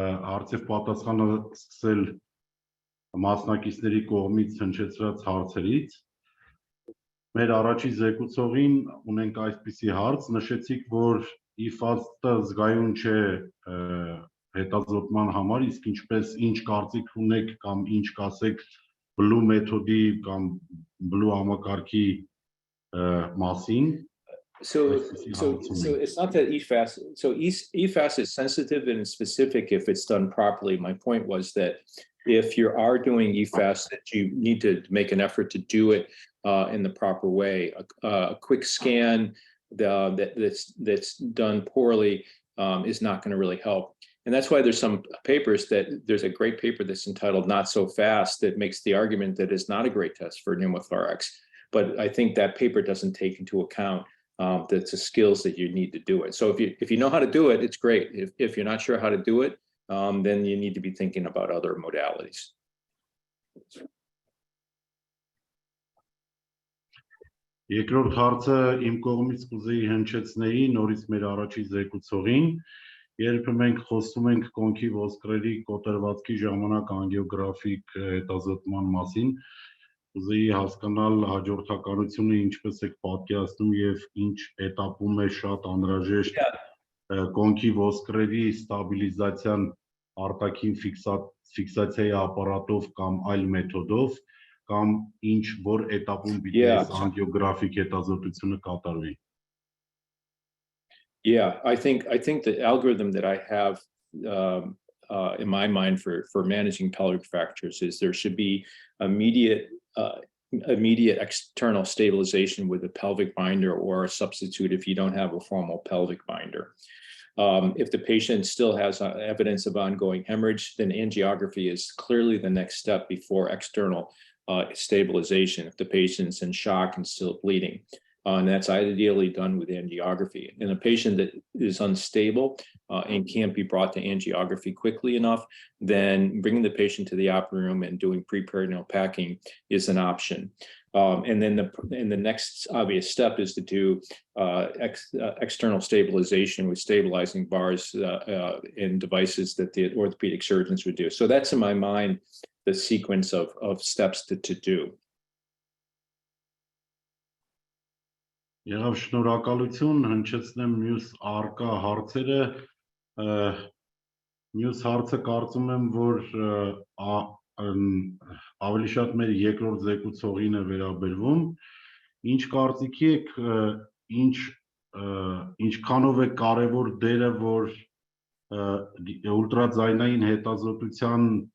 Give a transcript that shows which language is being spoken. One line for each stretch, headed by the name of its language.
Armenian: հարցև պատասխանը սկսել մասնակիցների կողմից հնչեցրած հարցերից։ Մեր առաջին զեկուցողին ունենք այսպիսի հարց, նշեցիք, որ IFAST-ը զգայուն չէ հետազոտման համար, իսկ ինչ կարծիք ունեք կամ ինչ կասեք բլու մեթոդի կամ բլու համակարգի մասին։
English: So it's not that EFAS. So EFAS is sensitive and specific if it's done properly. My point was that if you are doing EFAS, that you need to make an effort to do it in the proper way. A quick scan that's done poorly is not going to really help. And that's why there's some papers there's a great paper that's entitled "Not So Fast" that makes the argument that it's not a great test for pneumothorax. But I think that paper doesn't take into account that's the skills that you need to do it. So if you know how to do it, it's great. If you're not sure how to do it, then you need to be thinking about other modalities.
Armenian: Երկրորդ հարցը իմ կողմից կուզեի հնչեցնեի նորից մեր առաջի զեկուցողին, երբ մենք խոսում ենք կոնքի ոսկրերի կոտրվածքի ժամանակ անգիոգրաֆիկ հետազոտման մասին, կուզեի հասկանալ հաջորդականությունը ինչպես եք պատկերացնում եւ ինչ этаպում է շատ անհրաժեշտ կոնքի ոսկրերի ստաբիլիզացիան արտաքին ֆիքսացիայի ապարատով կամ այլ մեթոդով կամ ինչ որ этаպում պիտի անգիոգրաֆիկ հետազոտությունը կատարվի։
English: Yeah, I think the algorithm that I have in my mind for managing pelvic fractures is there should be immediate external stabilization with a pelvic binder or a substitute if you don't have a formal pelvic binder. If the patient still has evidence of ongoing hemorrhage, then angiography is clearly the next step before external stabilization if the patient's in shock and still bleeding. And that's ideally done with angiography. In a patient that is unstable and can't be brought to angiography quickly enough, then bringing the patient to the operating room and doing pre-peritoneal packing is an option. And then the next obvious step is to do external stabilization with stabilizing bars and devices that the orthopedic surgeons would do. So that's in my mind the sequence of steps to do.
Armenian: Եղավ շնորհակալություն, հնչեցնեմ մյուս արկա հարցերը, մյուս հարցը կարծում եմ, որ ավելի շատ մեր երկրորդ զեկուցողին է վերաբերվում, ինչ կարծիքի եք, ինչքանով է կարևոր դերը, որ ուլտրաձայնային հետազոտության